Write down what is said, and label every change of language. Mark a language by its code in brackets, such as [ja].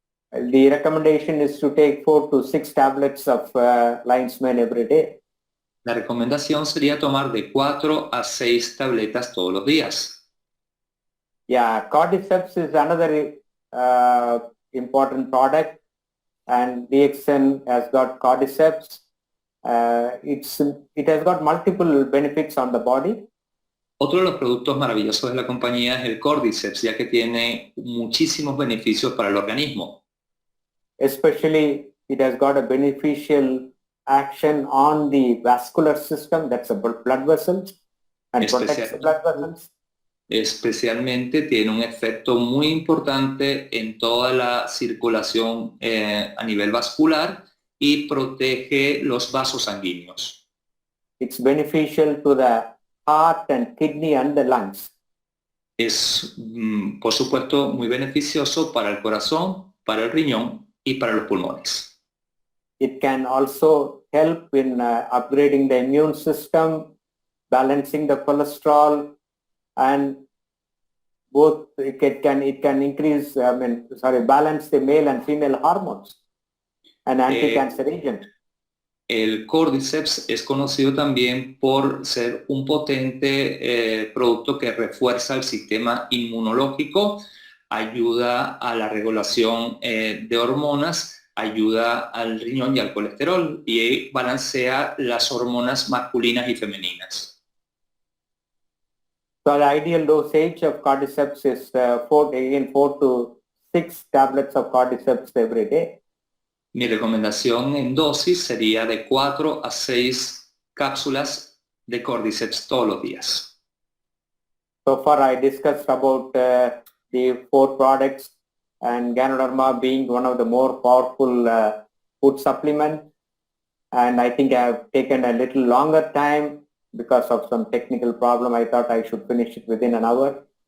[en] The recommendation is to take 4 to 6 tablets of lion's mane every day. [es] La recomendación sería tomar de 4 a 6 tabletas todos los días. [en] Yeah, cordyceps is another important product, and DXN has got cordyceps. It has got multiple benefits on the body. [es] Otro de los productos maravillosos de la compañía es el cordyceps, ya que tiene muchísimos beneficios para el organismo. [en] Especially, it has got a beneficial action on the vascular system, that's the blood vessels, and protects the blood vessels. [es] Especialmente tiene un efecto muy importante en toda la circulación a nivel vascular y protege los vasos sanguíneos. [en] It's beneficial to the heart and kidney and the lungs. [es] Es, por supuesto, muy beneficioso para el corazón, para el riñón y para los pulmones. [en] It can also help in upgrading the immune system, balancing the cholesterol, and both it can increase, balance the male and female hormones, an anti-cancer agent. [es] El Cordyceps es conocido también por ser un potente producto que refuerza el sistema inmunológico, ayuda a la regulación de hormonas, ayuda al riñón y al colesterol y balancea las hormonas masculinas y femeninas. [en] So the ideal dosage of Cordyceps is 4 to 6 tablets of Cordyceps every day. [es] Mi recomendación en dosis sería de 4 a 6 cápsulas de Cordyceps todos los días. [en] So far I discussed about the 4 products and Ganoderma being one of the more powerful food supplement. And I think I have taken a little longer time because of some technical problem. I thought I should finish it within an hour.